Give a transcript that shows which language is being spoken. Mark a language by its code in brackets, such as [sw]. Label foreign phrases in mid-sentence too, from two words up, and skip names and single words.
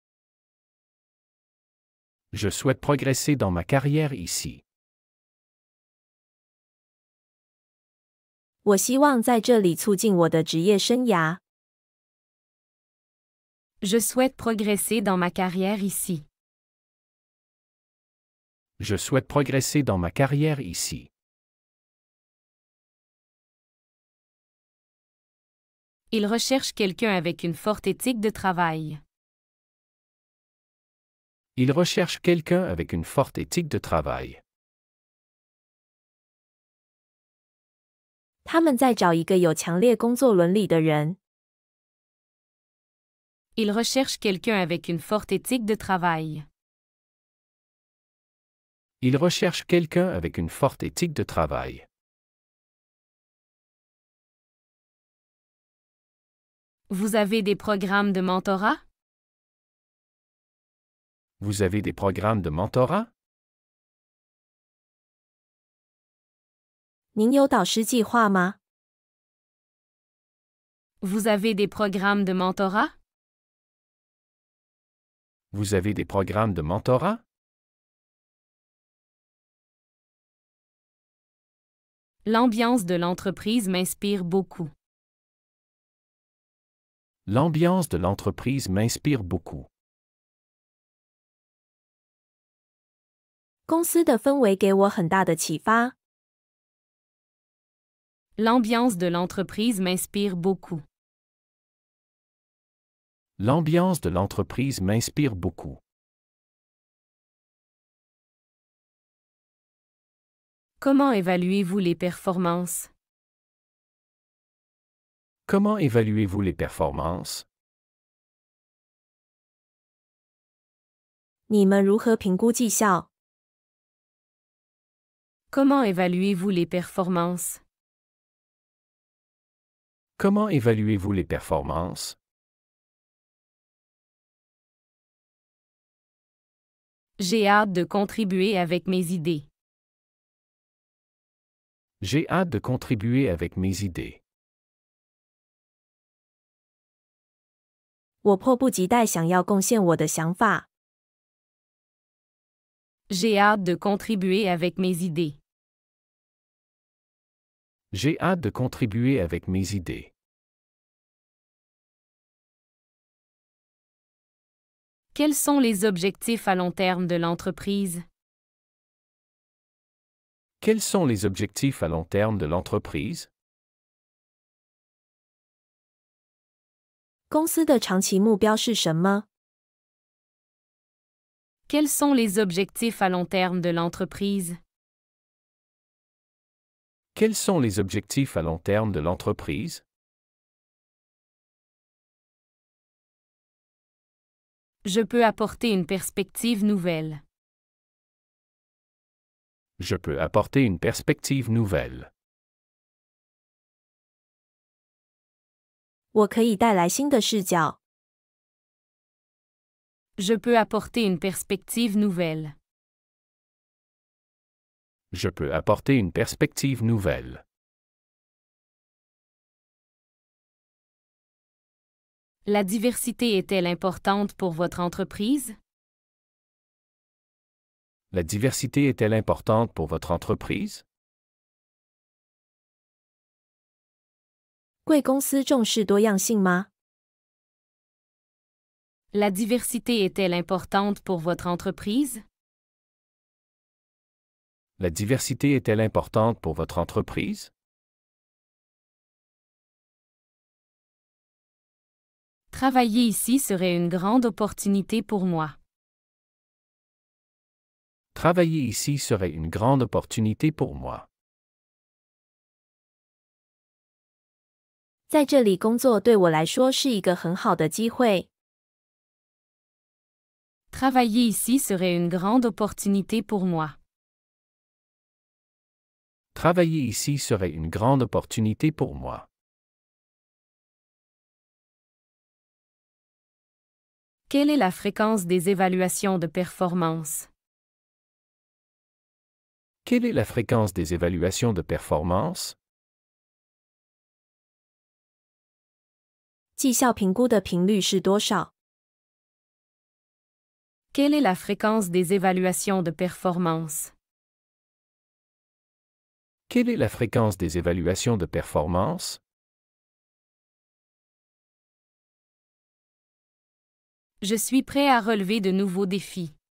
[fr] Je souhaite progresser dans ma carrière ici. [zh] 我希望在这里促进我的职业生涯。 [fr] Je souhaite progresser dans ma carrière ici. Je souhaite progresser dans ma carrière ici. Il recherche quelqu'un avec une forte éthique de travail. Il recherche quelqu'un avec une forte éthique de travail. [zh] 他们在找一个有强烈工作伦理的人。 [fr] Il recherche quelqu'un avec une forte éthique de travail. Il recherche quelqu'un avec une forte éthique de travail. Vous avez des programmes de mentorat? Vous avez des programmes de mentorat? [zh] 您有导师计划吗？ [fr] Vous avez des programmes de mentorat? Vous avez des programmes de mentorat? L'ambiance de l'entreprise m'inspire beaucoup. L'ambiance de l'entreprise m'inspire beaucoup. [zh] 公司的氛围给我很大的启发。 [fr] L'ambiance de l'entreprise m'inspire beaucoup. L'ambiance de l'entreprise m'inspire beaucoup. Comment évaluez-vous les performances? Comment évaluez-vous les performances? [zh] 你们如何评估绩效？ [fr] Comment évaluez-vous les performances? Comment évaluez-vous les performances? J'ai hâte de contribuer avec mes idées. J'ai hâte de contribuer avec mes idées. [zh] 我迫不及待想要贡献我的想法。 [fr] J'ai hâte de contribuer avec mes idées. J'ai hâte de contribuer avec mes idées. Quels sont les objectifs à long terme de l'entreprise? Quels sont les objectifs à long terme de l'entreprise? [zh] 公司的长期目标是什么？ [fr] Quels sont les objectifs à long terme de l'entreprise? Quels sont les objectifs à long terme de l'entreprise? Je peux apporter une perspective nouvelle. Je peux apporter une perspective nouvelle. [zh] 我可以带来新的视角。 [fr] Je peux apporter une perspective nouvelle. Je peux apporter une perspective nouvelle. La diversité est-elle importante pour votre entreprise? La diversité est-elle importante pour votre entreprise? [zh] 贵公司重视多样性吗？ [fr] La diversité est-elle importante pour votre entreprise? La diversité est-elle importante pour votre entreprise? Travailler ici serait une grande opportunité pour moi. Travailler ici serait une grande opportunité pour moi. [zh] 在这里工作对我来说是一个很好的机会。 [fr] Travailler ici serait une grande opportunité pour moi. Travailler ici serait une grande opportunité pour moi. Quelle est la fréquence des évaluations de performance? Quelle est la fréquence des évaluations de performance? [zh] 绩效评估的频率是多少？ [fr] Quelle est la fréquence des évaluations de performance? Quelle est la fréquence des évaluations de performance? Je suis prêt à relever de nouveaux défis.